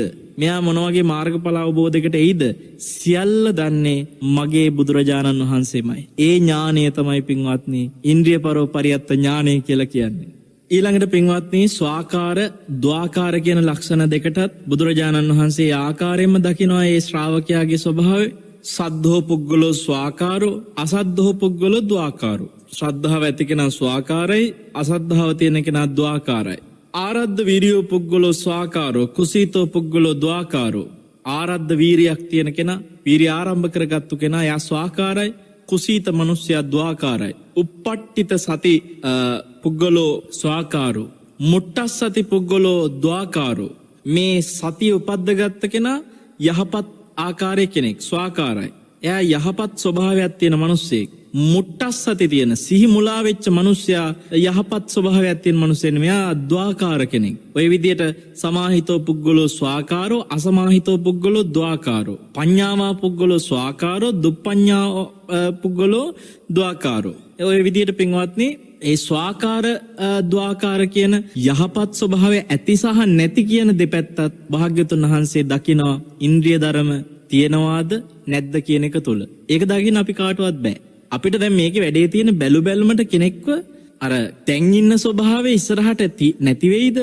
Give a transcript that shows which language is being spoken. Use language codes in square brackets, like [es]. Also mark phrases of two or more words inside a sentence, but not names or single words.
[si] මෙයා මොන වගේ මාර්ගඵල අවබෝධයකට එයිද? සියල්ල දන්නේ මගේ බුදුරජාණන් වහන්සේමයි. ඒ ඥානය තමයි පින්වත්නි ඉන්ද්‍රිය පරියත්ත ඥානය කියලා කියන්නේ. ඊළඟට පින්වත්නි ස්වාකාර ද්වාකාර කියන ලක්ෂණ දෙකටත් බුදුරජාණන් වහන්සේ ආකාරයෙන්ම දකිනවා ඒ ශ්‍රාවකයාගේ ස්වභාවය. [pi] සද්ධෝ පුද්ගලෝ ස්වාකාරෝ අසද්ධෝ පුද්ගලෝ ද්වාකාරෝ. [si] ශ්‍රද්ධාව ඇති කෙනා ස්වාකාරයි, අසද්ධාව තියෙන කෙනා ද්වාකාරයි. [pi] ආරද්ධ වීරියෝ පුද්ගලෝ ස්වාකාරෝ කුසීතෝ පුද්ගලෝ ද්වාකාරෝ. [si] ආරද්ධ වීරියක් තියෙන කෙනා, වීරිය ආරම්භ කරගත්තු කෙනා යා ස්වාකාරයි, කුසීත මනුස්සයා ද්වාකාරයි. [pi] උප්පට්ඨිත සති පුද්ගලෝ ස්වාකාරෝ, මුට්ටස් සති පුද්ගලෝ ද්වාකාරෝ. [si] මේ සතිය උපද්දගත්ත කෙනා යහපත් ආකාරය කෙනෙක් ස්වාකාරයි. එයා යහපත් ස්වභාවයක් තියෙන මිනිස්සෙක්. මුට්ටස් සති තියෙන සිහි මුලා වෙච්ච මිනිස්සයා යහපත් ස්වභාවයක් තියෙන මිනිස්සෙන් මෙයා ද්වාකාර කෙනෙක්. ඔය විදිහට [pi] සමාහිතෝ පුද්ගලෝ ස්වාකාරෝ අසමාහිතෝ පුද්ගලෝ ද්වාකාරෝ. පඤ්ඤාවා පුද්ගලෝ ස්වාකාරෝ දුප්පඤ්ඤා පුද්ගලෝ ද්වාකාරෝ. [si] ඔය විදිහට පින්වත්නි ඒ ස්වාකාර ද්වාකාර කියන යහපත් ස්වභාවය ඇති සහ නැති කියන දෙපැත්තත් භාග්‍යතුන් වහන්සේ දකිනවා ඉන්ද්‍රිය ධර්ම තියෙනවාද නැද්ද කියන එක තුල. ඒක දකින්න අපි කාටවත් බෑ. අපිට දැන් මේකේ වැඩේ තියෙන බැලු බැලමට කෙනෙක්ව අර දැන් ඉන්න ස්වභාවය ඉස්සරහට නැති වෙයිද?